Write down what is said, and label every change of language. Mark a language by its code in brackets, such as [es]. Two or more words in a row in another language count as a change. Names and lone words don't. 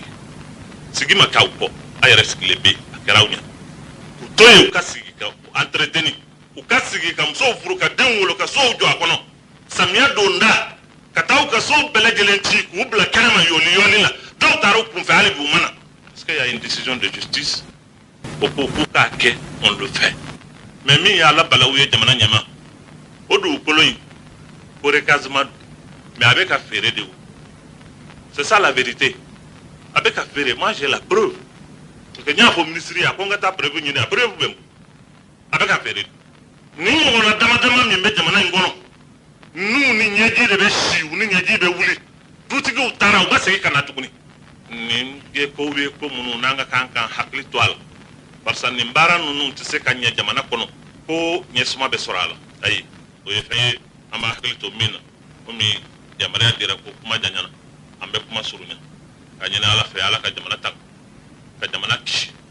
[bm] sigi ma k'aw kɔ a yɛrɛ sigilen bɛ yen a kɛra aw ɲɛ u to yen u ka sigi ka entreteni u ka sigi ka musow furu ka denw wolo ka sow jɔ a kɔnɔ samiya donda ka taa u ka sow bɛɛ lajɛlen ci k'u bila kɛnɛma yɔliyɔli la dɔw taara u kunfɛ hali bi u ma na [fr] parce qu'il y a une décision de justice [bm] o ko k'u k'a kɛ [fr] on le fait [bm] mais min ye Ala balawu ye jamana ɲɛma o dugukolo in ko recasement mais a bɛ ka feere de o [fr] c'est ça la vérité [bm] a bɛ ka feere [fr] moi j'ai la preuve parce que [bm] n y'a fɔ ministre ye a ko n ka taa preuve ɲini a preuve bɛ n a bɛ ka feere ni ɲɔgɔnna dama dama min bɛ jamana in kɔnɔ n'u ni ɲɛji de bɛ si u ni ɲɛji bɛ wuli dutigiw taara u ka segin ka na tuguni nin ye kow ye ko minnu n'an ka kan k'an hakili to a la barisa nin baara ninnu tɛ se ka ɲɛ jamana kɔnɔ ko ɲɛsuma bɛ sɔrɔ a la ayi o ye fɛn ye an b'a hakili to min na komi yamaruya dira ko kuma janyana an bɛ kuma surunya ka ɲini Ala fɛ Ala ka jamana tan ka jamana kisi